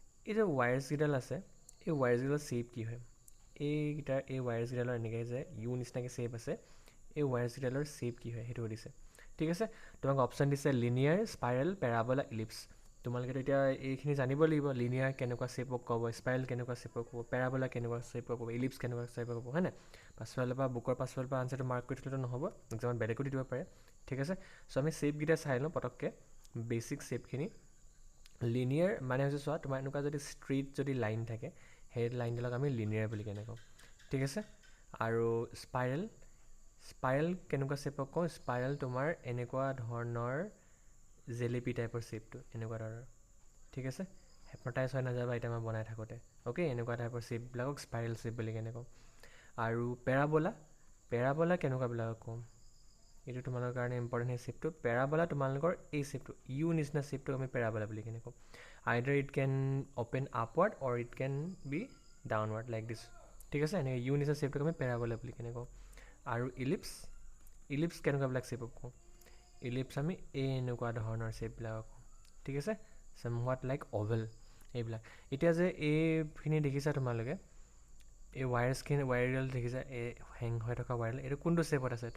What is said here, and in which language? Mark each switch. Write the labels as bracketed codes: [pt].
[as] এই যে ৱায়াৰ্ছ কেইডাল আছে, এই ৱায়াৰ্ছ কেইডালৰ শ্বেপ কি হয়? এই ৱায়াৰ্ছ কেইডালৰ এনেকৈ যে ইউ নিচিনাকৈ শ্বেপ আছে, এই ৱায়াৰ্ছ কেইডালৰ শ্বেপ কি হয় সেইটো সুধিছে। ঠিক আছে, তোমাক অপশ্যন দিছে লিনিয়াৰ, স্পাইৰেল, পেৰাবলা, ইলিপ্স। তোমালোকেতো এতিয়া এইখিনি জানিব লাগিব, লিনিয়াৰ কেনেকুৱা শ্বেপক ক'ব, স্পাইৰেল কেনেকুৱা শ্বেপক ক'ব, পেৰাবলা কেনেকুৱা শ্বেপক ক'ব, ইলিপ্স কেনেকুৱা শ্বেপক ক'ব, হয় নাই? পাছফালৰ পৰা বুকৰ পাছফালৰ পৰা আনচাৰটো মাৰ্ক কৰি থ'লেতো নহ'ব, এক্সামত বেলেগো দি দিব পাৰে। ঠিক আছে, চ' আমি শ্বেপকেইটা চাই লওঁ পটককৈ, বেচিক শ্বেপখিনি। লিনিয়াৰ মানে হৈছে চোৱা, তোমাৰ এনেকুৱা যদি ষ্ট্ৰেইট যদি লাইন থাকে, সেই লাইনডালক আমি লিনিয়াৰ বুলি কেনে কওঁ। ঠিক আছে, আৰু স্পাইৰেল, স্পাইৰেল কেনেকুৱা শ্বেপক কওঁ? স্পাইৰেল তোমাৰ এনেকুৱা ধৰণৰ জেলেপি টাইপৰ শ্বেপটো, এনেকুৱা ধৰণৰ। ঠিক আছে, হেপনটাইজ হৈ নাযাবা এতিয়া মই বনাই থাকোঁতে। অ'কে, এনেকুৱা টাইপৰ শ্বেপবিলাকক স্পাইৰেল শ্বেপ বুলি কেনে কওঁ। আৰু পেৰাবলা, পেৰাবলা কেনেকুৱাবিলাকক কওঁ? এইটো তোমালোকৰ কাৰণে ইম্পৰ্টেণ্ট সেই শ্বেপটো। পেৰাবলা তোমালোকৰ এই শ্বেপটো, ইউ নিচিনা শ্বেপটো আমি পেৰাবলা বুলি কেনে কওঁ। [en] Either it can open upward or it can be downward like this. [as] ঠিক আছে, এনেকৈ ইউ নিচিনা শ্বেপটোক আমি পেৰাবলা বুলি কেনে কওঁ। আৰু ইলিপ্স, ইলিপ্স কেনেকুৱাবিলাক শ্বেপক কওঁ? ইলিপ্স আমি এই এনেকুৱা ধৰণৰ শ্বেপবিলাকক কওঁ। ঠিক আছে, [en] somewhat like oval [as] এইবিলাক। এতিয়া যে এইখিনি দেখিছা তোমালোকে, এই ৱায়াৰ্ছখিনি, ৱায়াৰডাল দেখিছা, এই হেং হৈ থকা ৱায়াৰডাল, এইটো কোনটো শ্বেপত আছে?